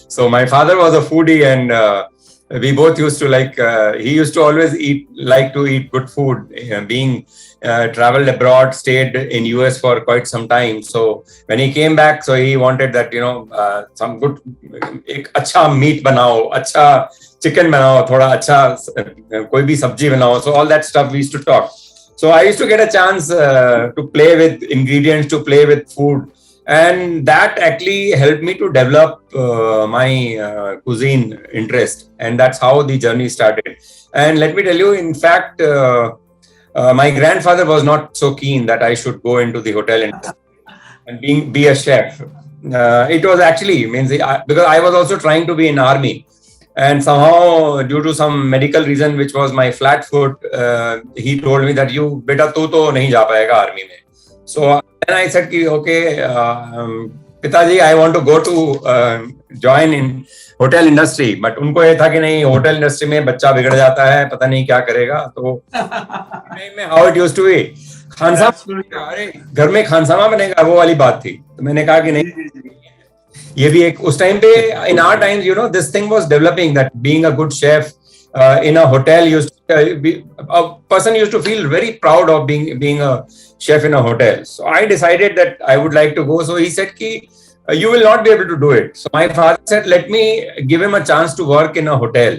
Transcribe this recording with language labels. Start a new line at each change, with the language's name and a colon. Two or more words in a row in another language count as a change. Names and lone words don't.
English: So my father was a foodie, and we both used to he used to always like to eat good food, being traveled abroad, stayed in US for quite some time. So when he came back, so he wanted that, some good,
Hindi: एक अच्छा meat बनाओ, अच्छा chicken बनाओ, थोड़ा अच्छा कोई भी सब्जी बनाओ.
English: So all that stuff we used to talk. So I used to get a chance to play with ingredients, to play with food. And that actually helped me to develop my cuisine interest. And that's how the journey started. And let me tell you, in fact, my grandfather was not so keen that I should go into the hotel industry and be a chef. It was actually, because I was also trying to be in army. And somehow, due to some medical reason, which was my flat foot, he told me that,
Hindi: बेटा, तू तो नहीं जा पाएगा army में.
English: So then I said, okay, Pitaji, I want to go to join in hotel industry.
Hindi: बट उनको ये था कि नहीं,
English: hotel industry
Hindi: में बच्चा बिगड़ जाता है, पता नहीं क्या करेगा. तो में
English: how it used to be,
Hindi: खानसामा, अरे घर में खानसामा बनेगा, वो वाली बात थी. तो मैंने कहा कि नहीं, ये भी एक उस टाइम पे,
English: in our times you know this thing was developing, that being a good chef in a hotel a person used to feel very proud of being a chef in a hotel. So I decided that I would like to go. So he said ki you will not be able to do it. So my father said, let me give him a chance to work in a hotel.